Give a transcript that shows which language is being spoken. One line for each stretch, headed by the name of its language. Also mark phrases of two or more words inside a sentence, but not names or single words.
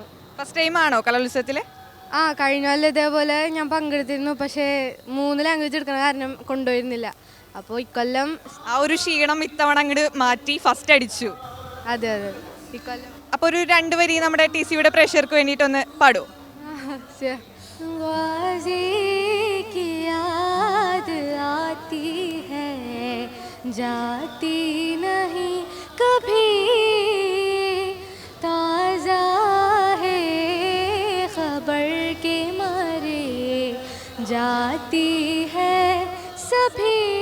English: first time
Malayalam: ആണോ കലോത്സവത്തിൽ? കഴിഞ്ഞ കൊല്ലം ഇതേപോലെ ഞാൻ പങ്കെടുത്തിരുന്നു. പക്ഷേ 3 ലാംഗ്വേജ് എടുക്കുന്ന കാരണം കൊണ്ടുപോയിരുന്നില്ല. അപ്പോൾ ഇക്കൊല്ലം ആ ഒരു ക്ഷീണം ഇത്തവണ അങ്ങോട്ട് മാറ്റി ഫസ്റ്റ് അടിച്ചു. അതെ അതെ, ഇക്കൊല്ലം. അപ്പോൾ ഒരു 2 വരി നമ്മുടെ TCയുടെ പ്രേക്ഷകർക്ക് വേണ്ടിയിട്ടൊന്ന് പാടുമോ?
Hindi: जाती नहीं कभी ताज़ा है खबर के मारे जाती है सभी